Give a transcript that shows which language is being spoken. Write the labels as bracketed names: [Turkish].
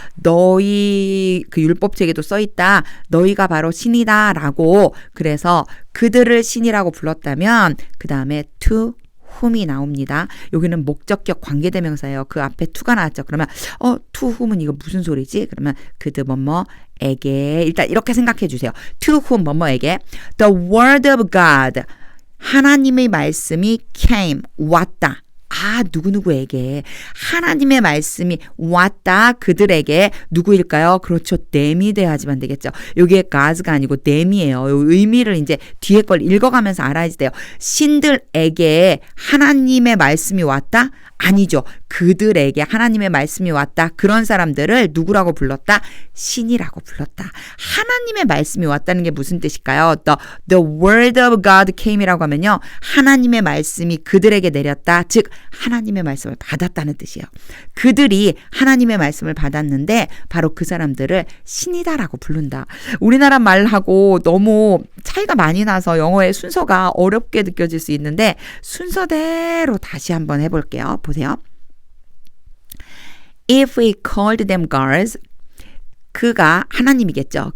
[Korean] 너희 그 율법책에도 써 있다. 너희가 바로 신이다 라고. 그래서 그들을 신이라고 불렀다면 그 다음에 [English] to whom [Korean] 이 나옵니다. 여기는 목적격 관계대명사예요. 그 앞에 to가 나왔죠. 그러면 [English] to whom [Korean] 은 이거 무슨 소리지? 그러면 그들 뭐뭐에게 일단 이렇게 생각해 주세요. [English] to whom [Korean] 뭐뭐에게 [English] the word of God [Korean] 하나님의 말씀이 [English] came [Korean] 왔다. 누구누구에게 하나님의 말씀이 왔다. 그들에게 누구일까요? 그렇죠. them이 돼야지만 되겠죠. 여기에 God가 아니고 them이에요. 의미를 이제 뒤에 걸 읽어가면서 알아야지 돼요. 신들에게 하나님의 말씀이 왔다? 아니죠. 그들에게 하나님의 말씀이 왔다. 그런 사람들을 누구라고 불렀다? 신이라고 불렀다. 하나님의 말씀이 왔다는 게 무슨 뜻일까요? [English] The word of God came [Korean] 이라고 하면요. 하나님의 말씀이 그들에게 내렸다. 즉 하나님의 말씀을 받았다는 뜻이에요. 그들이 하나님의 말씀을 받았는데 바로 그 사람들을 신이다라고 부른다. 우리나라 말하고 너무 차이가 많이 나서 영어의 순서가 어렵게 느껴질 수 있는데 순서대로 다시 한번 해볼게요. 보세요. [English] If we called them gods, [Korean] 그가 하나님이겠죠.